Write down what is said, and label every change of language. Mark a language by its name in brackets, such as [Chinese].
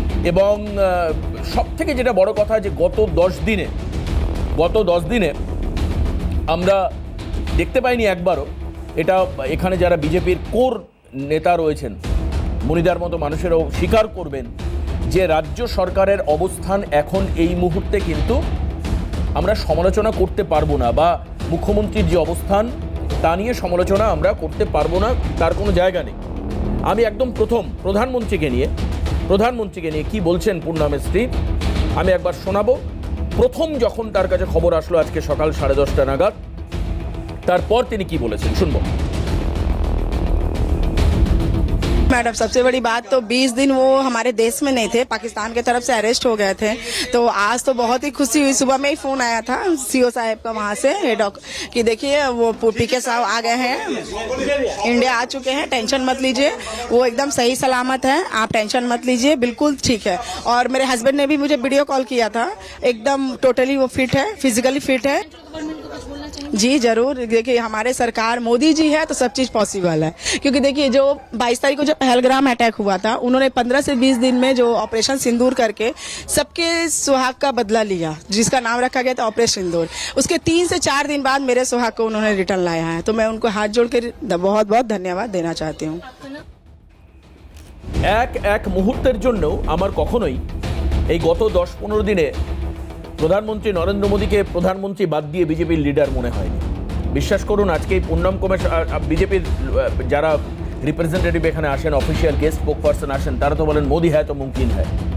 [Bangla] এবং সব থেকে যেটা বড় কথা, যে গত 10 দিনে আমরা দেখতে পাইনি একবারও, এটা এখানে যারা বিজেপির কোর নেতা রয়েছেন, মনিদার মতো মানুষেরাও স্বীকার করবেন, যে রাজ্য সরকারের অবস্থান এখন এই মুহূর্তে কিন্তু আমরা সমালোচনা করতে পারবো না, বা মুখ্যমন্ত্রীর যে অবস্থান তা নিয়ে সমালোচনা আমরা করতে পারবো না, তার কোনো জায়গা নেই। আমি একদম প্রথম প্রধানমন্ত্রীকে নিয়ে কি বলছেন পূর্ণমের স্ত্রী আমি একবার শোনাবো। প্রথম যখন তার কাছে খবর আসলো আজকে সকাল 10:30 নাগাদ, তারপর তিনি কি বলেছেন শুনবো। [Hindi] मैडम सबसे बड़ी बात तो 20 दिन वो हमारे देश में नहीं थे, पाकिस्तान की तरफ से अरेस्ट हो गए थे। तो आज तो बहुत ही खुशी हुई, सुबह में ही फोन आया था CO साहब का वहाँ से कि देखिए वो PK साहब आ गए हैं, इंडिया आ चुके हैं, टेंशन मत लीजिए, वो एकदम सही सलामत है, आप टेंशन मत लीजिए, बिल्कुल ठीक है। और मेरे हस्बैंड ने भी मुझे वीडियो कॉल किया था, एकदम टोटली वो फिट है, फिजिकली फिट है। चाहेंगे? जी जरूर, देखिए हमारे सरकार मोदी जी है तो सब चीज पॉसिबल है, क्योंकि देखिए जो 22 तारीख को जो पहलगाम अटैक हुआ था, उन्होंने 15 से 20 दिन में जो ऑपरेशन सिंदूर करके सबके सुहाग का बदला लिया, जिसका नाम रखा गया था ऑपरेशन सिंदूर। उसके 3 से 4 दिन बाद मेरे सुहाग को उन्होंने रिटर्न लाया है, तो मैं उनको हाथ जोड़ के बहुत बहुत धन्यवाद देना चाहती हूँ। [Bangla] এক এক মুহূর্তের জন্য আমার কখনোই এই গত 10-15 দিনে প্রধানমন্ত্রী নরেন্দ্র মোদীকে প্রধানমন্ত্রী বাদ দিয়ে বিজেপির লিডার মনে হয়নি। বিশ্বাস করুন, আজকে এই পুণ্যম কমেশ বিজেপির যারা রিপ্রেজেন্টেটিভ এখানে আসেন, অফিসিয়াল গেস্ট স্পোক পার্সন আসেন, তারা তো বলেন [Hindi] মোদি হ্যায় তো মুমকিন হ্যায়।